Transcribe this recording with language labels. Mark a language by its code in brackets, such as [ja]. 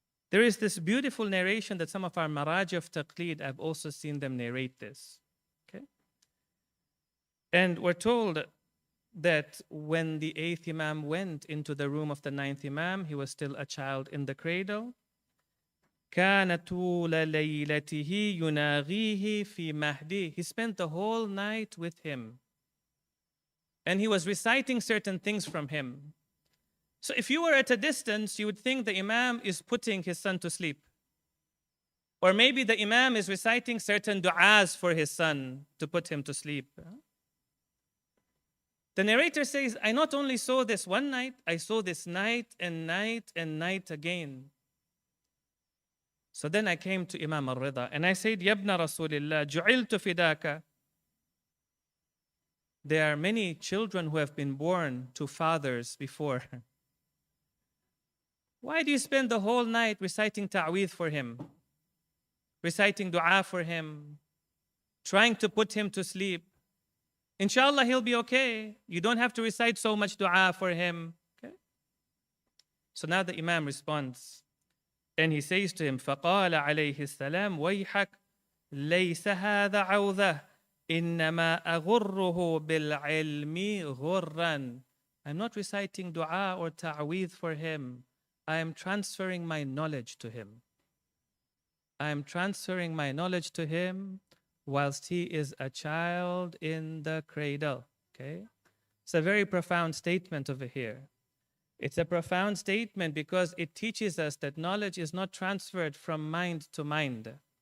[en] There is this beautiful narration that some of our Maraji of Taqlid, I've also seen them narrate this. Okay? And we're told that when the eighth Imam went into the room of the ninth Imam, he was still a child in the cradle. [ar] كان طول ليلته يناغيه في مهده. [en] He spent the whole night with him. And he was reciting certain things from him. So if you were at a distance, you would think the Imam is putting his son to sleep. Or maybe the Imam is reciting certain du'as for his son to put him to sleep. The narrator says, I not only saw this one night, I saw this night and night and night again. So then I came to Imam al-Rida and I said, [ar] Yabna Rasulillah, ju'iltu fidaka. [en] There are many children who have been born to fathers before. Why do you spend the whole night reciting ta'weeth for him? Reciting dua for him? Trying to put him to sleep? Inshallah, he'll be okay. You don't have to recite so much dua for him. Okay? So now the Imam responds. And he says to him, [ar] فَقَالَ عَلَيْهِ السَّلَامُ وَيْحَكَ ليس هذا عوذة إنما أغره بالعلم غرا. [en] I'm not reciting dua or ta'weed for him. I am transferring my knowledge to him. I am transferring my knowledge to him whilst he is a child in the cradle. Okay? It's a very profound statement over here. It's a profound statement because it teaches us that knowledge is not transferred from mind to mind.